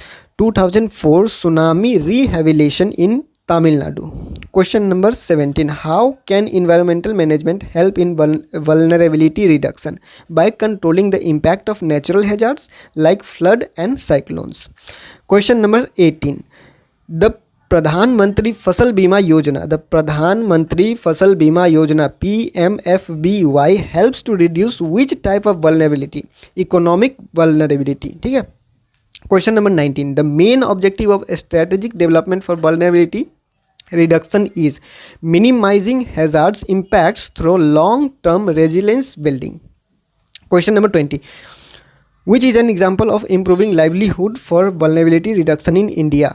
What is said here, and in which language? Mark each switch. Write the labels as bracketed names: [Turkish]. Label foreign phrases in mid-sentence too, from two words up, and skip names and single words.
[English] 2004 tsunami rehabilitation in Tamil Nadu. Question number 17, how can environmental management help in vulnerability reduction? By controlling the impact of natural hazards like flood and cyclones. Question number 18, the Pradhan Mantri Fasal Bima Yojana, the Pradhan Mantri Fasal Bima Yojana PMFBY helps to reduce which type of vulnerability? Economic vulnerability, [Hindi] ठीक है। [English] Question number 19, the main objective of strategic development for vulnerability reduction is minimizing hazards impacts through long-term resilience building. Question number 20, which is an example of improving livelihood for vulnerability reduction in India?